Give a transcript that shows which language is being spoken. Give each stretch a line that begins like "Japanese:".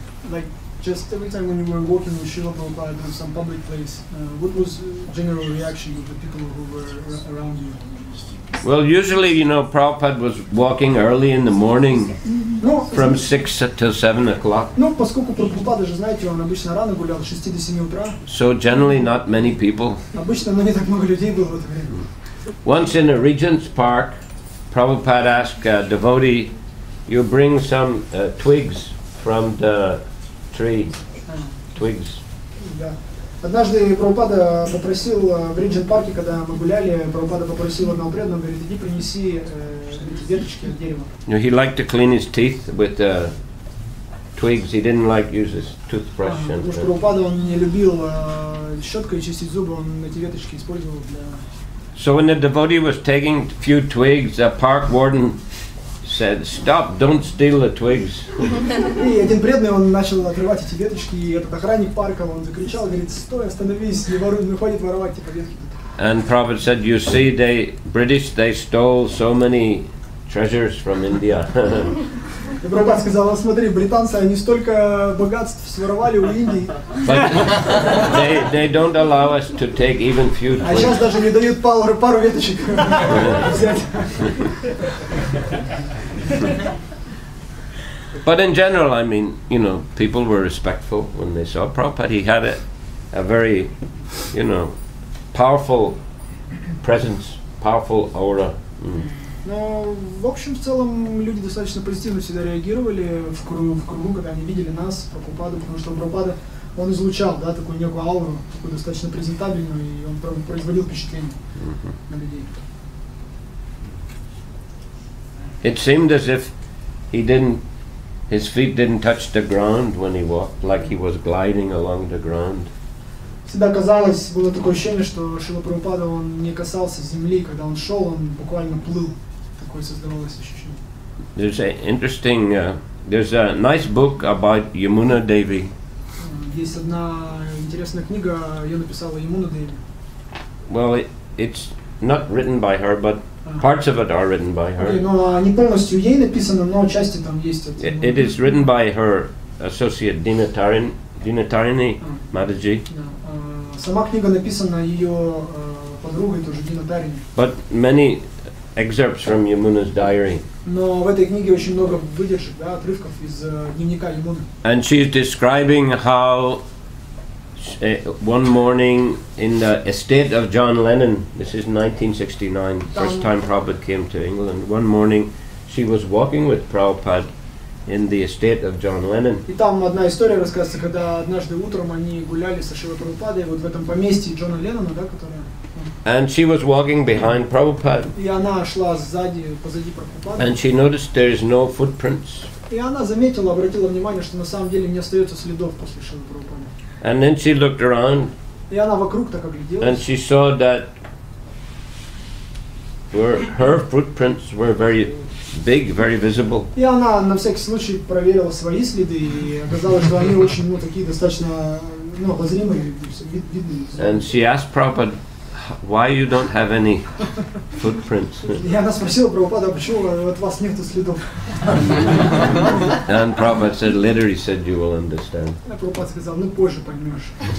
English: Like just every time when you were walking with Srila Prabhupada in some public place, what was general reaction of the people who were around you? Well, usually, you know, Prabhupada was walking early in the morning from 6 till 7 o'clock.
Russian: Ну, поскольку Прабхупада же, знаете, он обычно рано гулял, с 6 до 7 утра.
English: So generally not many people.
Russian: Обычно, но не так много людей было в это время.
English: Once in a Regent's Park, Prabhupada asked a devotee, you bring some twigs from the tree. Twigs.
Russian: Да. Однажды Прабхупада попросил в Риджент-парке, когда мы гуляли, Прабхупада попросил одного преданного, говорит, иди принеси веточки от дерева.
English: He liked to clean his teeth with twigs. He didn't like use his toothbrush.
Russian: Потому что Прабхупада, он не любил щеткой чистить зубы, он эти веточки использовал для...
English: So when the devotee was taking a few twigs, the park warden said, "Stop! Don't steal the twigs."
Russian: И один преданный, он начал отрывать эти веточки, и этот охранник парка, он закричал, говорит, стой, остановись, не воруй, не хватит воровать типа ветки.
English: And Prabhupada said, "You see, British stole so many treasures from India."
Russian: И Прабхупада сказал, смотри, британцы, они столько богатств своровали у Индии.
English: But they don't allow us to take even few
Russian: А сейчас
English: twigs.
Russian: даже не дают пару веточек взять.
English: But in general, I mean, you know, people were respectful when they saw Prabhupada. He had a very, you know, powerful presence, powerful aura.
Russian: Но, в общем, в целом, люди достаточно позитивно всегда реагировали в кругу, когда они видели нас, Прабхупаду, потому что Прабхупада, он излучал, да, такую некую ауру, такую достаточно презентабельную, и он производил впечатление на людей.
English: It seemed as if his feet didn't touch the ground when he walked, like he was gliding along the ground.
Russian: Всегда казалось, было такое ощущение, что Шрила Прабхупада, он не касался земли, когда он шел, он буквально плыл. Такое создавалось ощущение.
English: There's a nice book about Yamuna Devi.
Russian: Есть одна интересная книга, ее написала Yamuna Devi.
English: Well, it's not written by her, but parts of it are written by her.
Russian: Okay, но не полностью ей написано, но части там есть.
English: It is written by her associate Dinatarini Mataji.
Russian: Сама книга написана ее подругой, тоже Динатарини.
English: But many excerpts from Yamuna's diary.
Russian: Но в этой книге очень много выдержек, да, отрывков из дневника Ямуны.
English: And she's describing how one morning in the estate of John Lennon, this is 1969, first time Prabhupada came to England, one morning she was walking with Prabhupada in the estate of John Lennon.
Russian: И там одна история рассказывается, когда однажды утром они гуляли со Шрилой Прабхупадой вот в этом поместье Джона Леннона, да, которое...
English: And she was walking behind Prabhupada.
Russian: И она шла позади Прабхупады.
English: And she noticed there is no footprints.
Russian: И она заметила, обратила внимание, что на самом деле не остается следов после Шрилы Прабхупады.
English: And then she looked around.
Russian: И она вокруг так огляделась.
English: And she saw that her footprints were very big, very visible.
Russian: И она на всякий случай проверила свои следы, и оказалось, что они очень, такие достаточно, обозримые, видные.
English: And she asked Prabhupada, why you don't have any footprints?
Russian: И она спросила Прабхупада, почему от вас нету следов?
English: And Prabhupada said, later he said, you will understand.
Russian: А Прабхупада сказал, позже поймешь.